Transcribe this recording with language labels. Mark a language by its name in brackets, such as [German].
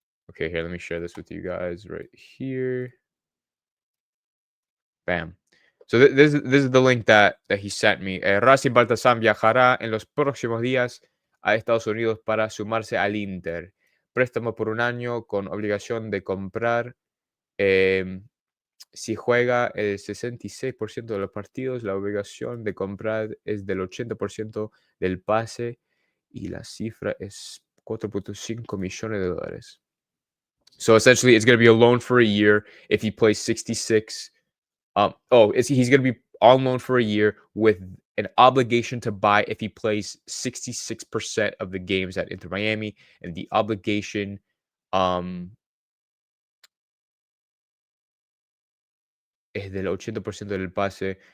[English] Okay, here, let me share this with you guys right here. Bam. So this is the link that he sent me. [Spanish] Racing Baltasar viajará en los próximos días a Estados Unidos para sumarse al Inter. Préstamo por un año con obligación de comprar. Si juega el 66% de los partidos, la obligación de comprar es del 80% del pase y la cifra es 4.5 millones de dólares. [English] So essentially, it's going to be a loan for a year if he plays 66. He's going to be on loan for a year with an obligation to buy if he plays 66% of the games at Inter Miami, and the obligation [Spanish] es del 80% del pase.